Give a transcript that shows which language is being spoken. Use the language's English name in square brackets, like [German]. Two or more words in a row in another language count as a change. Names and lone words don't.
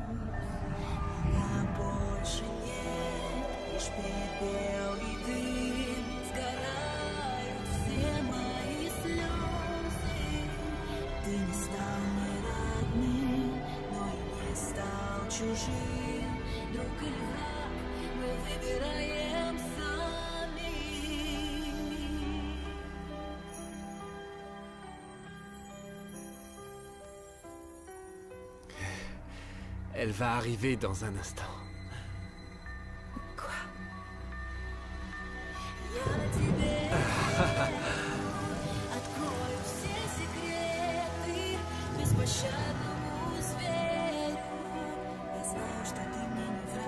[Russian] Меня больше нет, лишь пепел и дым. Сгорают все мои слезы. Ты не стал мне родным, но и не стал чужим. Друг или враг, мы выбираем сами. [French] Elle va arriver dans un instant. Quoi? [Russian] Я на тебе открою все секреты беспощадному зверю. Я знаю, что ты мне